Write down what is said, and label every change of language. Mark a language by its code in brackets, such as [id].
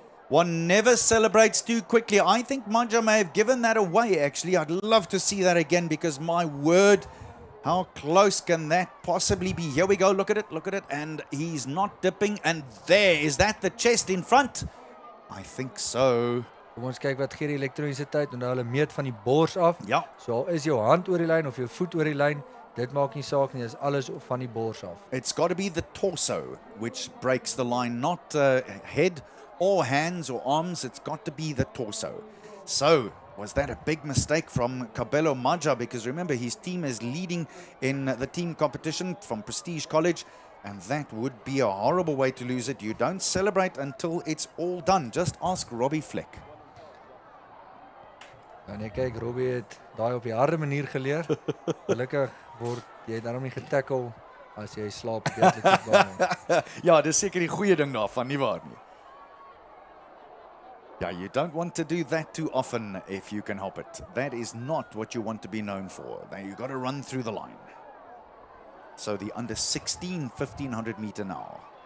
[en] One never celebrates too quickly. I think Maja may have given that away actually. I'd love to see that again because my word, how close can that possibly be? Here we go, look at it, and he's not dipping, and there, is that the chest in front? I think so. [af] Kom ons kyk wat gee die elektroniese tyd en nou hulle meet van die bors af. Ja. So al is jou hand oor die lyn of jou voet oor die lyn, dit maak nie saak nie, dis alles van die bors af. [en] It's got to be the torso which breaks the line, not head or hands or arms. It's got to be the torso. So, was that a big mistake from Kabelo Maja? Because remember, his team is leading in the team competition from Prestige College. And that would be a horrible way to lose it. You don't celebrate until it's all done. Just ask Robbie Fleck. [af] En jy kyk, Robbie het daai op die harde manier geleer. Gelukkig word jy daarom nie getackle as jy slaap op die atletiekbaan nie. Ja, dis seker die goeie ding daarvan, nie waar nie? [en] Yeah, you don't want to do that too often if you can help it. That is not what you want to be known for. Now you've got to run through the line. So the under 16 1500 meter now.